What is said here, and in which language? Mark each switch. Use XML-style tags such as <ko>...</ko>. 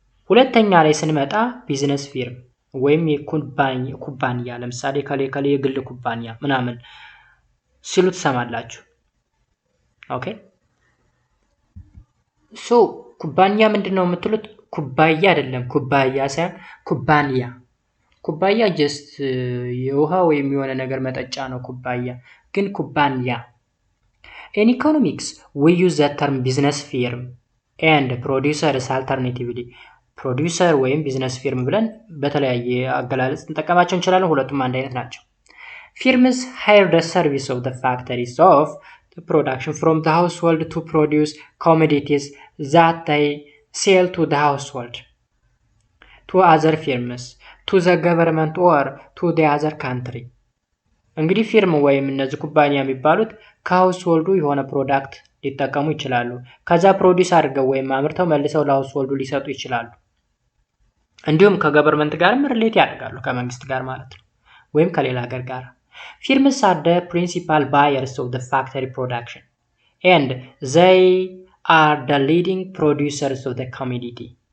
<am>ሁለተኛ ላይ ስንመጣ ቢዝነስ ፊርም ወይም ኩባንያ፣ ለምሳሌ ከሌ የግል ኩባንያ ምናምን ሲሉ ትሰማላችሁ። ኦኬ ሶ ኩባንያ ምንድነው የምትሉት? ኩባያ አይደለም፣ ኩባያ ሳይሆን ኩባንያ። ኩባያ ጀስት የውሃ ወይም የሆነ ነገር መጠጫ ነው ኩባያ፣ ግን ኩባንያ።</am> <en>In economics, we use the term business firm and producers alternatively</en> <am>ፕሮዲውሰር ወይም ቢዝነስ ፊርም ብለን በተለያየ አገላለጽ እንጠቀማቸው እንችላለን። ሁለቱም አንድ አይነት ናቸው።</am> <en>Firms hire the service of the factories of the production from the household to produce commodities that they sell to the household, to other firms, to the government or to the other country.</en> <am>እንግዲህ ፊርም ወይም እነዚህ ኩባንያ የሚባሉት ከሃውስሆልዱ የሆነ ፕሮዳክት ሊጠቀሙ ይችላሉ። ከዛ ፕሮዲዩስ አድርገው ወይም አምርተው መልሰው ለሃውስሆልዱ ሊሰጡ ይችላሉ። እንዲሁም ከገቨርንመንት ጋርም ሪሌት ያደርጋሉ፣ ከመንግስት ጋር ማለት ነው፣ ወይም ከሌላ ሀገር ጋር።</am> <en>Firms are the principal buyers of the factory production and they are the leading producers of the commodity.</en>